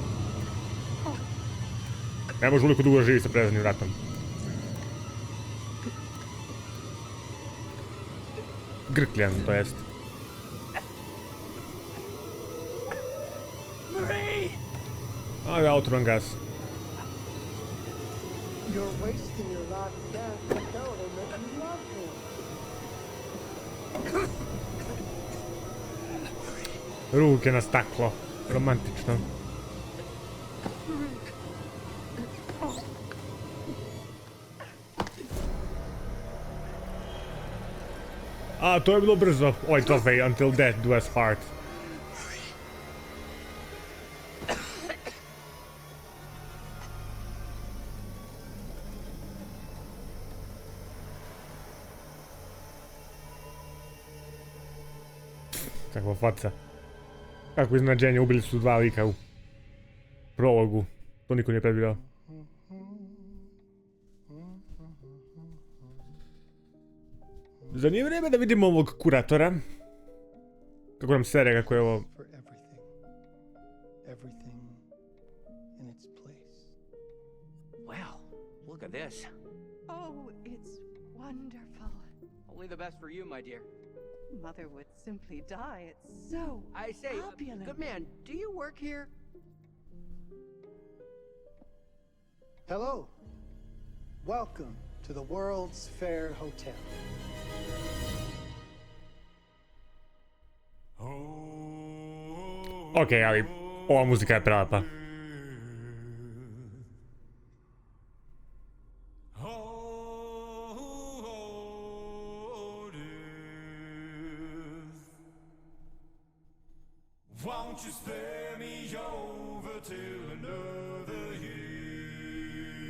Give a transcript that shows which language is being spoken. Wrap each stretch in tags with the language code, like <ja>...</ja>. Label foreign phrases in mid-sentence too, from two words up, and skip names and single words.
<sr>Ne može uliko dugo živi sa preznanim vratom. Grkljan, to jest. A ja, otrovan gas.</sr> <en>You're wasting your last gas to tell them that you love him.</en> <sr>Ruke na staklo. Romantično. A, to je bilo brzo. Oj, trofej,</sr> <en>until death do us part.</en> <sr>Kakva faca. Kako iznenađenje, ubili su 2 lika u prologu. To niko nije predvidio. Za nije vrijeme da vidimo ovog kuratora. Kako nam sere, kako je ovo...</sr> <en>For everything in its place. Well, look at this. Oh, it's wonderful. Only the best for you, my dear. Mother would simply die. It's so I say, opulent. good man, do you work here? Hello. Welcome to the World's Fair Hotel.</en> <sr>Okej, ali ova muzika je prelepa.</sr> <en>Won't you spare me over till another year?</en>